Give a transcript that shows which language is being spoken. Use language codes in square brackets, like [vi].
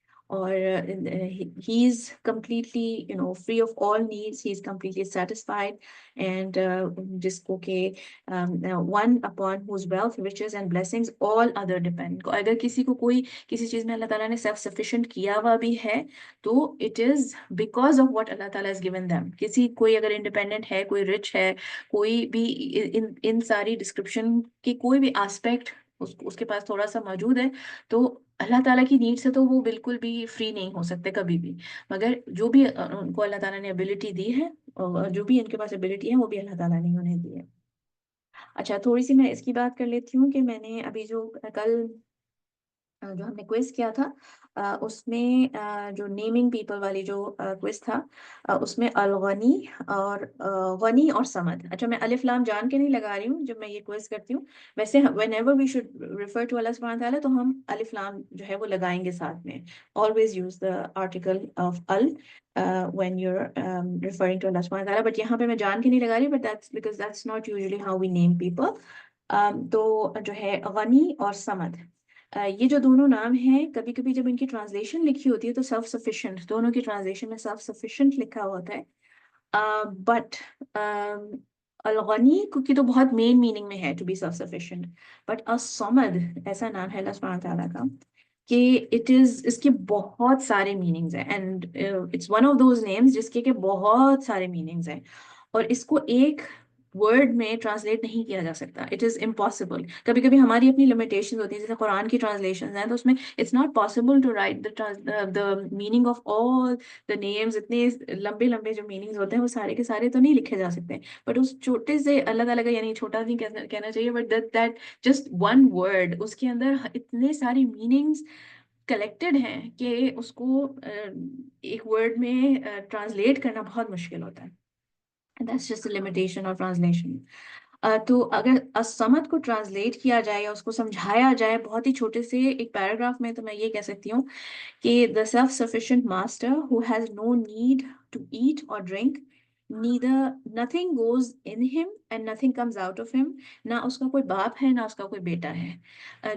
[en] or he is completely free of all needs, he is completely satisfied, and [hi] जिसको के [en] one upon whose wealth, riches and blessings all other depend। [hi] अगर किसी को कोई किसी चीज में अल्लाह ताला ने self sufficient किया हुआ भी है, तो [en] it is because of what अल्लाह ताला has given them। [hi] कोई अगर independent है, कोई rich है, कोई भी इन सारी description के कोई भी aspect उसके पास थोड़ा सा मौजूद है, तो अल्लाह ताला की नीड से तो वो बिल्कुल भी फ्री नहीं हो सकते कभी भी। मगर जो भी उनको अल्लाह ताला ने एबिलिटी दी है, और जो भी इनके पास एबिलिटी है, वो भी अल्लाह ताला ने उन्हें दी है। अच्छा, थोड़ी सी मैं इसकी बात कर लेती हूँ कि मैंने अभी जो कल जो हमने क्विज किया था, उसमें जो नेमिंग पीपल वाली जो क्विज था, उसमें अल-गनी और गनी और समद। अच्छा, मैं अलिफ लाम जान के नहीं लगा रही हूँ जब मैं ये क्विज करती हूँ। वैसे [en] whenever we should refer to Allah subhanahu wa ta'ala, [hi] तो हम अलिफ लाम जो है वो लगाएंगे साथ में। [en] Always use the article of al when you're referring to Allah subhanahu wa ta'ala, but [hi] यहाँ पे मैं जान के नहीं लगा रही, [en] but that's because that's not usually how we name people। तो जो है गनी और समद, [hi] ये जो दोनों नाम हैं, कभी कभी जब इनकी ट्रांसलेशन लिखी होती है तो सेल्फ सफिशिएंट, दोनों की ट्रांसलेशन में सेल्फ सफिशिएंट लिखा होता है। बट अलगनी की तो बहुत मेन मीनिंग में है to be self sufficient. But Asmad ऐसा नाम है अल्लाह सुब्हानहू तआला का कि [en] it is, [hi] इसके बहुत सारे मीनिंग्स हैं, [en] and it's one of those names [hi] जिसके के बहुत सारे मीनिंग्स हैं, और इसको एक वर्ड में ट्रांसलेट नहीं किया जा सकता, [en] It is impossible. [hi] कभी कभी हमारी अपनी लिमिटेशन होती है, जैसे कुरान की ट्रांसलेशन हैं तो उसमें [en] it's not possible to write the meaning of all the names, [hi] इतने लंबे लंबे जो मीनिंग्स होते हैं वो सारे के सारे तो नहीं लिखे जा सकते, बट उस छोटे से अलग अलग, यानी छोटा नहीं कहना चाहिए, [en] but that just one word, [hi] उसके अंदर इतने सारे मीनिंग्स कलेक्टेड हैं कि उसको एक वर्ड में ट्रांसलेट करना बहुत मुश्किल होता है। [en] That's just a limitation of translation. [hi] तो अगर असमत को ट्रांसलेट किया जाए या उसको समझाया जाए बहुत ही छोटे से एक पैराग्राफ में, तो मैं ये कह सकती हूँ कि [en] the self-sufficient master who has no need to eat or drink, neither nothing goes in him and nothing comes out of him, [hi] ना उसका कोई बाप है ना उसका कोई बेटा है।